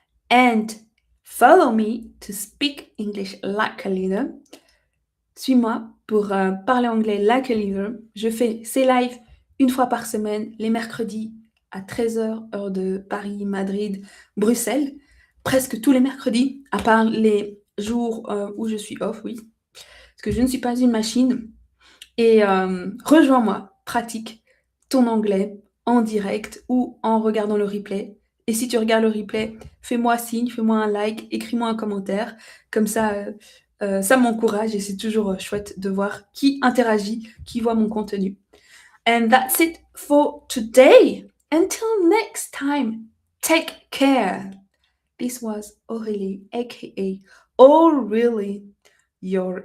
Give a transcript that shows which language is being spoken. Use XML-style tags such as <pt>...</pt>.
<en>And follow me to speak English like a leader.</en> <fr>Suis-moi pour parler anglais</fr> <en>like a leader.</en> <fr>Je fais ces lives une fois par semaine, les mercredis à 13h, heure de Paris, Madrid, Bruxelles. Presque tous les mercredis, à part les jours où je suis off, oui. Parce que je ne suis pas une machine. Et rejoins-moi, pratique ton anglais en direct ou en regardant le replay. Et si tu regardes le replay, fais-moi signe, fais-moi un like, écris-moi un commentaire. Comme ça, ça m'encourage et c'est toujours chouette de voir qui interagit, qui voit mon contenu.</fr> <en>And that's it for today. Until next time, take care. This was Aurélie, aka Oh Really, your</en>